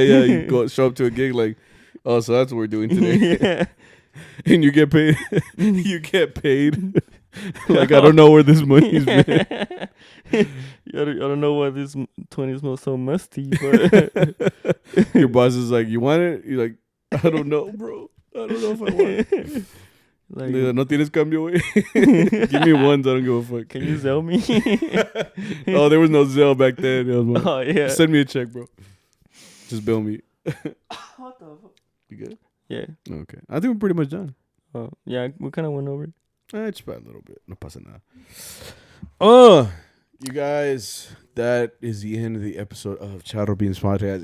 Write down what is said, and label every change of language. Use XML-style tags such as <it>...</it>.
<en>You show up to a gig like, oh, so that's what we're doing today. Yeah. And you get paid. You get paid. Like, I don't know where this money's been. I don't know why this 20 smells so musty. But your boss is like, you want it? You're like, I don't know, bro. I don't know if I want it.</en> <es>Like, no tienes cambio, güey.</es> <en>Give me ones. I don't give a fuck. Can you Zelle me? Oh, there was no Zelle back then. Oh, yeah. Send me a check, bro. Just bill me. What the fuck? You good? Yeah. Okay. I think we're pretty much done. Oh, yeah. We kind of went over it. Just about a little bit.</en> <es>No pasa nada.</es> <en>Oh, you guys, that is the end of the episode of CharroBeans podcast.</en>